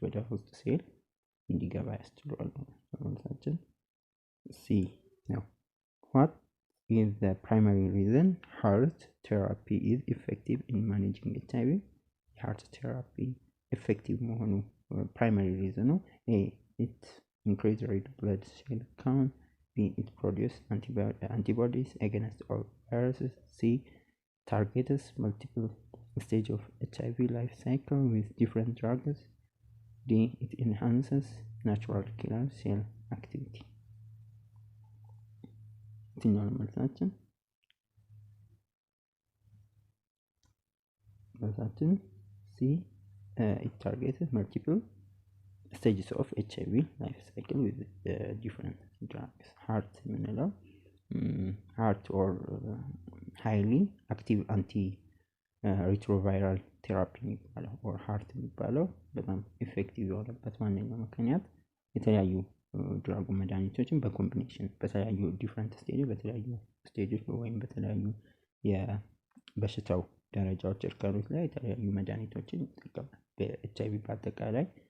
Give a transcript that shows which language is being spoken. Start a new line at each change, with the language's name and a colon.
Amharic: ሆስት ሴል እንዲገባ ያስችለዋል። መልሳችን ሲ ነው።
English: What is the primary reason heart therapy is effective in managing HIV? heart therapy effective መሆኑ primary reason ነው። A. It increases red blood cell count. B. It produces antibodies against all viruses. C. Targets multiple stages of HIV life cycle with different drugs. D. It enhances natural killer cell activity.
Amharic: የትኛው ነው መልሳችን? መልሳችን ሲ
English: it targeted multiple stages of HIV life cycle with different drugs.
Amharic: heart የምንለው
English: heart or highly active anti retroviral therapy
Amharic: የሚባለው or heart የሚባለው በጣም ኢፌክቲቭ የሆነበት ዋነኛው ምክንያት የተለያዩ ድራግ መድኃኒቶችን በኮምቢኔሽን በተለያዩ ዲፈረንት ስቴጆች ወይም በተለያዩ የበሽታው ደረጃዎች እርከኖች ላይ የተለያዩ መድኃኒቶችን ይጠቀማል። በኤችአይቪ በአጠቃላይ